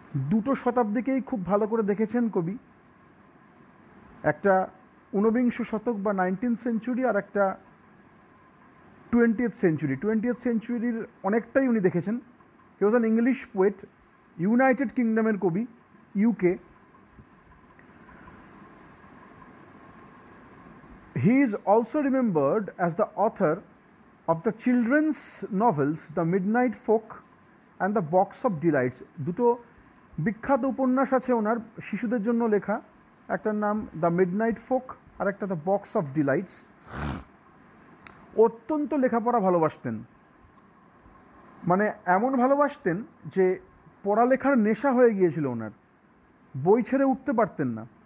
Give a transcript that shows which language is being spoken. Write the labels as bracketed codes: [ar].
[bn] দুটো শতাব্দীকেই খুব ভালো করে দেখেছেন কবি, একটা ঊনবিংশ শতক বা 19th সেঞ্চুরি আর একটা 20th সেঞ্চুরি। 20th সেঞ্চুরির অনেকটাই উনি দেখেছেন। [en] he was an English poet, [bn] United কিংডমের কবি, UK. [en] He is also remembered as the author of the children's novels The Midnight Folk and The Box of Delights। [bn] দুটো বিখ্যাত উপন্যাস আছে ওনার শিশুদের জন্য লেখা, একটার নাম দ্য মিডনাইট ফোক আর একটা দ্য বক্স অফ ডিলাইটস। অত্যন্ত লেখাপড়া ভালোবাসতেন, মানে এমন ভালোবাসতেন যে পড়ালেখার নেশা হয়ে গিয়েছিল ওনার, বই ছেড়ে উঠতে পারতেন না।